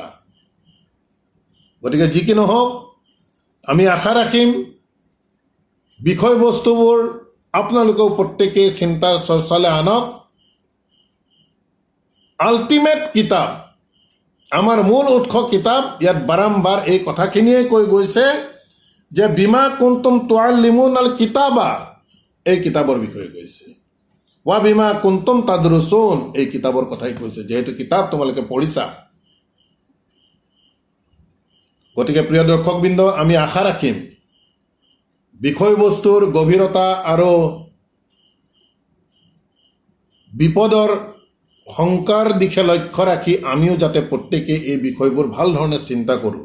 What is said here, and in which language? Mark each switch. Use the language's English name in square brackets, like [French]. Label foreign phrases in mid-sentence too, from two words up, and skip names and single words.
[Assamese] গতিকে যি কি নহওক, আমি আশা ৰাখিম বিষয়বস্তুবোৰ আপোনালোকেও প্ৰত্যেকেই চিন্তাৰ চৰ্চালৈ আনক। আল্টিমেট কিতাপ, আমাৰ মূল উৎস কিতাপ, ইয়াত বাৰম্বাৰ এই কথাখিনিয়ে কৈ গৈছে যে [Arabic] بما كنتم تعلمون الكتاب, [Assamese] এই কিতাপৰ বিষয়ে কৈছে। [Arabic] وبما كنتم تدرسون, [Assamese] এই কিতাপৰ কথাই কৈছে, যিহেতু কিতাপ তোমালোকে পঢ়িছা। গতিকে প্ৰিয় দৰ্শকবৃন্দ, আমি আশা ৰাখিম বিষয়বস্তুৰ গভীৰতা আৰু বিপদৰ শংকাৰ দিশে লক্ষ্য ৰাখি আমিও যাতে প্ৰত্যেকে এই বিষয়বোৰ ভাল ধৰণে চিন্তা কৰোঁ।